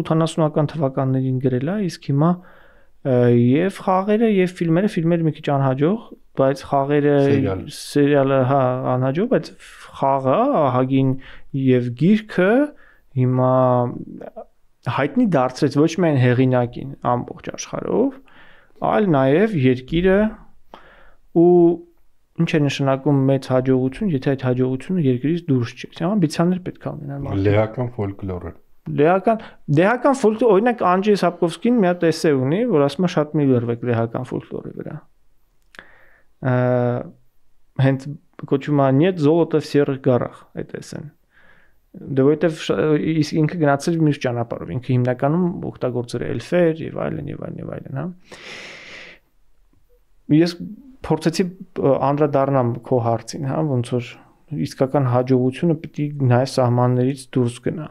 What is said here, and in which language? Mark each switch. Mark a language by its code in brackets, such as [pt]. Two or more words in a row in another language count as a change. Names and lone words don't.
[hy] 80-ական թվականներին գրել է, իսկ հիմա եւ խաղերը եւ ֆիլմերը մի քիչ անհաջող, բայց խաղերը սերիալը հա անհաջող, բայց խաղը ահագին եւ գիրքը հիմա հայտնի դարձրեց ոչ միայն հեղինակին ամբողջ աշխարհով, այլ նաև երկիրը ու ինչ է նշանակում մեծ հաջողություն, եթե այդ հաջողությունը երկրից դուրս չի։ Ամբիցիաներ պետք է ունենալ։ Լեհական ֆոլկլորը։ Լեհական ֆոլկլոր, օրինակ Անջեյ Սապկովսկին մի հատ էսե ունի, որ ասում է շատ մի լրվեք լեհական ֆոլկլորի վրա։ Հենց կոչվում է «Нет золота в серых горах» այդ էսեն։ Դե որովհետև ինքը գնացել մյուս ճանապարհով, ինքը հիմնականում օգտագործել է էլֆեր եւ այլն, հա։ Ես փորձեցի անդրադառնամ քո հարցին, հա, ոնց որ իսկական հաջողությունը պիտի նայ սահմաններից դուրս գնա։